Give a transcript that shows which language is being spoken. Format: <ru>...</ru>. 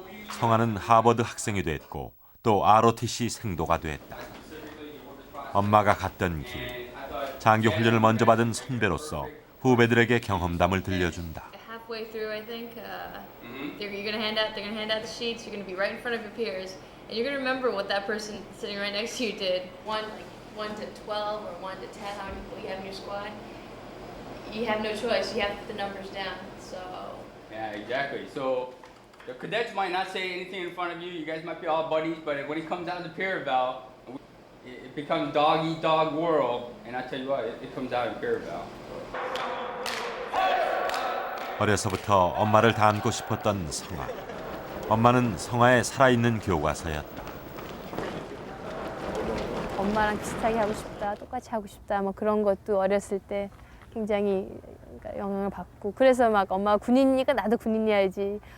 <ko>성아는 하버드 학생이 됐고 또 ROTC 생도가 됐다. 엄마가 갔던 길, 장기 훈련을 먼저 받은 선배로서 후배들에게 경험담을 들려준다.</ko> <en>Halfway through, I think, you're gonna hand out the sheets. You're gonna be right in front of your peers, and you're gonna remember what that person sitting right next to you did. 1 to 12 or 1 to 10, how many people you have in your squad. You have no choice. You have to put the numbers down. So. Yeah, exactly. So the cadets might not say anything in front of you. You guys might be all buddies, but when it comes down to peer eval, it becomes dog eat dog world. And I tell you what, it comes out in peer eval.</en> <ko>어려서부터 엄마를 닮고 싶었던 성아. 엄마는 성아의 살아있는 교과서였다. 엄마랑 비슷하게 하고 싶다, 똑같이 하고 싶다, 뭐 그런 것도 어렸을 때 굉장히 영향을 받고 그래서 막 엄마가 군인이니까 나도 군인이어야지.</ko>